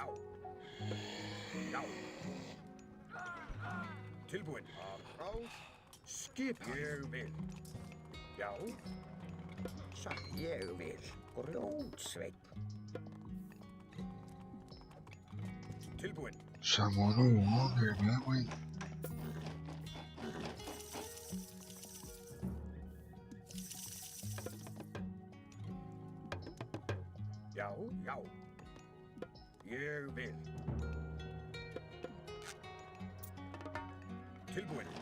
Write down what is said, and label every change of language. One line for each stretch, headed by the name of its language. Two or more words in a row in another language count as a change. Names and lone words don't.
Icelandic: Já. Tilbúin. Atrás. Skipan. Ég vil. Já. Satt ég vil. Grjótsveinn. Tilbúin.
Portuguese: Chamou no Wonder mesmo, hein?
Icelandic: Já, já. Ég vil. Tilbúin.